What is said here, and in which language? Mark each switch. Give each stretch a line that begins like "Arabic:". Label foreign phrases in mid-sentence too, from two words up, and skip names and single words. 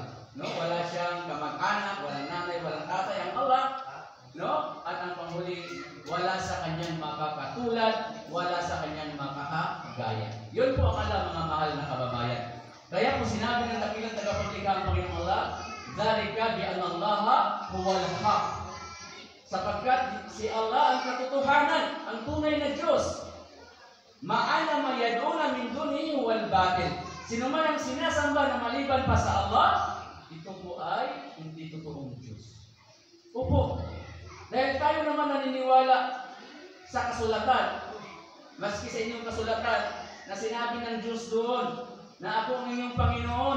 Filipino: No? Wala siyang kamag-anak, walang nanay, walang tatay ang Allah. No? At ang panghuli, wala sa kanyang makakatulad, wala sa kanyang makakagaya. Yun po ang Allah, mga mahal na kababayan. Kaya po sinabi ng dakilang tagapaglikha ang Panginoong Allah,
Arabic: "ذلك بأن الله هو الحق."
Filipino: Sapagkat si Allah ang katotohanan, ang tunay na Diyos.
Arabic: وأن ما يدعون من دونه الباطل.
Filipino: Sino man ang sinasamba na maliban pa sa Allah, ito po ay hindi totoong Diyos. Opo. Dahil tayo naman naniniwala sa kasulatan, maski sa inyong kasulatan, na sinabi ng Diyos doon, na ako ang inyong Panginoon.